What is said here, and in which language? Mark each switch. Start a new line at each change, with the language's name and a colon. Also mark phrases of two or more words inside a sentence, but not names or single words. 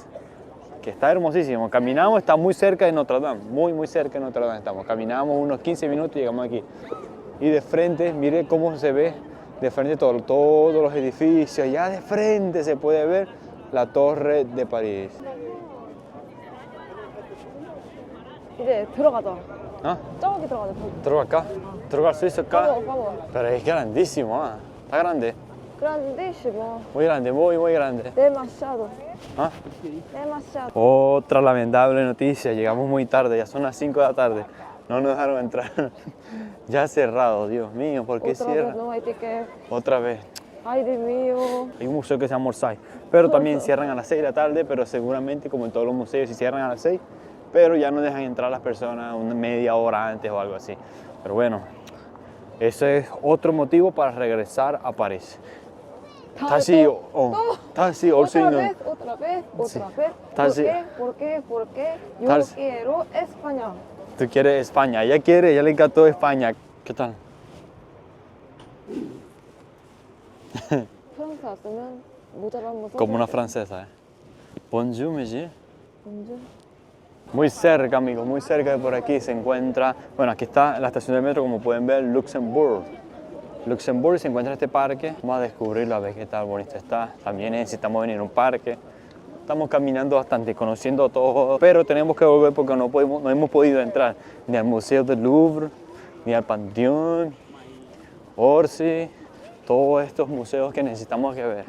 Spanish: Que está hermosísimo. Caminamos, está muy cerca de Notre Dame, muy cerca de Notre Dame estamos. Caminamos unos 15 minutos y llegamos aquí. Y de frente, mire cómo se ve de frente todos los edificios. Ya de frente se puede ver la Torre de París.
Korean: 이제 들어가자.
Spanish: ¿Ah?
Korean: 저기 들어가자. 저기.
Spanish: ¿Troca acá? ¿Troca al suizo acá? vamos. Pero es grandísimo, ¿ah? Está grande. Grandísimo. Muy grande, muy grande. Demasiado. ¿Ah? Demasiado. Otra lamentable noticia, llegamos muy tarde, ya son las 5 de la tarde. No nos dejaron entrar. Ya cerrado, Dios mío, ¿por qué Otra cierra? vez no hay ticket. Otra vez. Ay, Dios mío. Hay un museo que se llama Orsay, pero también cierran a las 6 de la tarde, pero seguramente como en todos los museos sí cierran a las 6, pero ya no dejan entrar a las personas una media hora antes o algo así. Pero bueno, ese es otro motivo para regresar a París.
Korean: 다시 올 수 있는
Spanish: otra vez.
Korean: 다시.
Spanish: ¿Por qué? Yo
Korean: 다시.
Spanish: quiero España. Tú quieres España, ella quiere, ella le encantó España. ¿Qué tal?
Korean: 프랑스 왔으면 모자를 한번
Spanish: Como una francesa, ¿eh?
French: Bonjour, monsieur.
Korean: 먼저.
Spanish: Muy cerca, amigos, muy cerca de por aquí se encuentra, bueno, aquí está la estación de metro, como pueden ver, Luxembourg. Luxembourg se encuentra en este parque. Vamos a descubrirlo, a ver qué tal bonito está. También necesitamos venir a un parque. Estamos caminando bastante, conociendo todo, pero tenemos que volver porque no hemos podido entrar ni al Museo del Louvre, ni al Panteón, Orsay, todos estos museos que necesitamos que ver.